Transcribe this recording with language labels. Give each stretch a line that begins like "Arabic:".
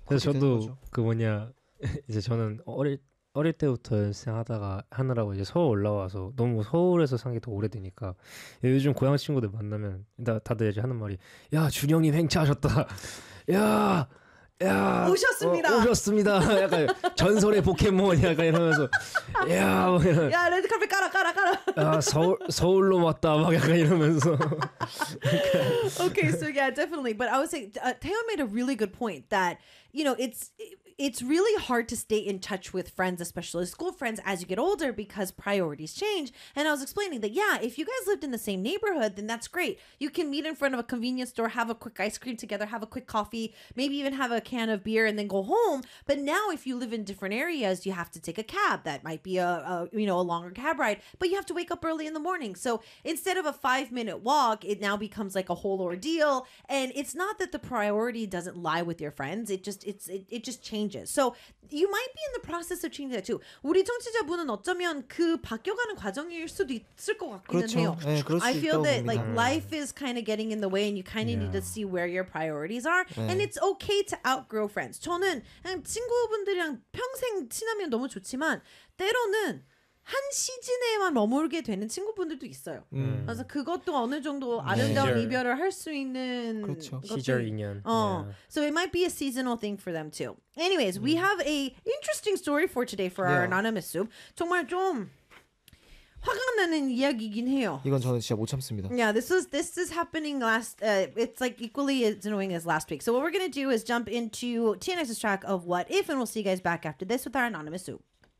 Korean: 그래서 저도 그 뭐냐 이제 저는 어릴 때부터 연습생하다가 하느라고 이제 서울 올라와서 너무 서울에서 산 게 더 오래되니까 요즘 고향 친구들 만나면 다들 이제 하는 말이 야 준영님 행차하셨다 야 오셨습니다 오셨습니다 약간 전설의 포켓몬 약간 이러면서 야 레드카펫 깔아 야 서울로 왔다 막 약간 이러면서
English: Okay, so yeah, definitely. But I would say Taeyeon made a really good point that you know it's really hard to stay in touch with friends, especially school friends, as you get older because priorities change. And I was explaining that, yeah, if you guys lived in the same neighborhood, then that's great. You can meet in front of a convenience store, have a quick ice cream together, have a quick coffee, maybe even have a can of beer and then go home. But now if you live in different areas, you have to take a cab. That might be a longer cab ride, but you have to wake up early in the morning. So instead of a 5-minute walk, it now becomes like a whole ordeal. And it's not that the priority doesn't lie with your friends. It just changes. So you might be in the process of changing that too.
Korean: 우리 청취자분은 어쩌면 그 바뀌어가는 과정일 수도 있을 것 같기는 그렇죠. 해요. 네, 그럴 수
English: I feel
Korean: 있다고
English: that
Korean: 봅니다.
English: like life is kind of getting in the way and you kind of need to see where your priorities are.
Korean: 네.
English: And it's okay to outgrow friends.
Korean: 저는 친구분들이랑 평생 친하면 너무 좋지만 때로는 한 시즌에만 머물게 되는 친구분들도 있어요. 그래서 그것도 어느 정도 아름다운 이별을 할 수 있는 그렇죠. 시절 인연.
English: So it might be a seasonal thing for them too. Anyways, we have a interesting story for today for our anonymous soup.
Korean: 정말 좀 화가 나는 이야기긴 해요. 이건 저는 진짜 못 참습니다.
English: Yeah, this is happening last. It's like equally as annoying as last week. So what we're gonna do is jump into TNX's track of What If, and we'll see you guys back after this with our anonymous soup.